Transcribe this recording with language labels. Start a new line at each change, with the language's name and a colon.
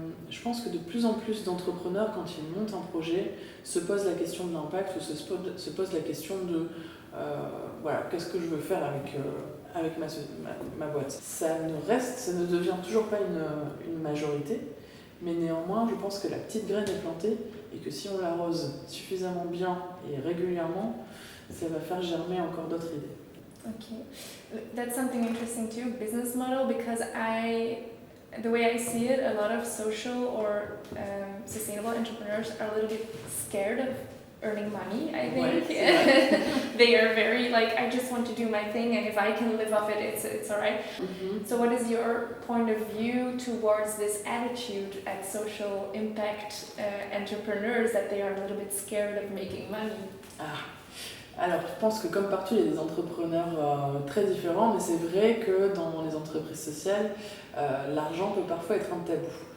French: Je pense que de plus en plus d'entrepreneurs, quand ils montent un projet, se posent la question de l'impact ou se posent la question de voilà, qu'est-ce que je veux faire avec ma boîte. Ça ne devient toujours pas une majorité, mais néanmoins, je pense que la petite graine est plantée et que si on l'arrose suffisamment bien et régulièrement, ça va faire germer encore d'autres idées.
English: Okay, that's something interesting too, business model, because the way I see it, a lot of social or sustainable entrepreneurs are a little bit scared of earning money, I think. They are very like, I just want to do my thing, and if I can live off it, it's all right. Mm-hmm. So what is your point of view towards this attitude at social impact entrepreneurs, that they are a little bit scared of making money?
French: Alors, je pense que comme partout, il y a des entrepreneurs très différents, mais c'est vrai que dans les entreprises sociales, l'argent peut parfois être un tabou.